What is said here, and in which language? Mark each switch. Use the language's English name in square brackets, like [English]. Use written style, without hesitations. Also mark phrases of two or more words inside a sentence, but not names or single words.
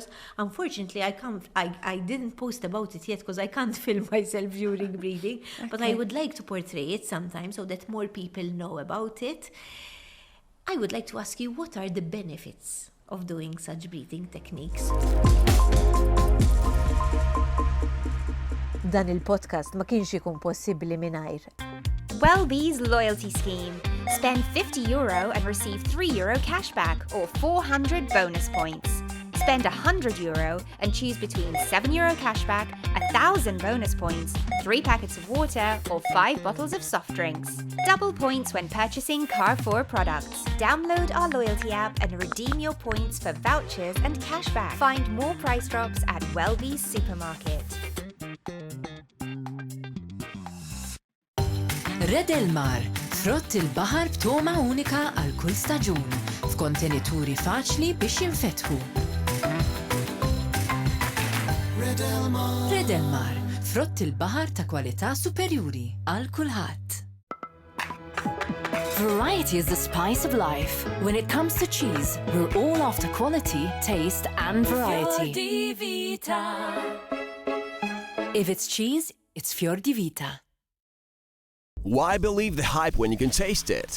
[English] Unfortunately, I didn't post about it yet because I can't film myself during breathing, but I would like to portray it sometime so that more people know about it. I would like to ask you, what are the benefits of doing such breathing techniques? [Maltese] Dan il-podcast ma kienx ikun possibbli mingħajr. [English] Welby's loyalty scheme. Spend €50 and receive €3 cashback or 400 bonus points. Spend €100 and choose between €7 cashback, 1,000 bonus points, 3 packets of water, or 5 bottles of soft drinks. Double points when purchasing Carrefour products. Download our loyalty app and redeem your points for vouchers and cashback. Find more price drops at Welby's supermarket. [Maltese] Red il-mar, frott il-baħar b'toma unika għal kull staġun, f'kontenituri faċli biex jinfetħu. Red il-mar, frott il-baħar ta' kwalità superjuri għal kulħadd. [English] Variety is the spice of life. When it comes to cheese, we're all after quality, taste and variety. If it's cheese, it's Fior di Vita. Why believe the hype when you can taste it?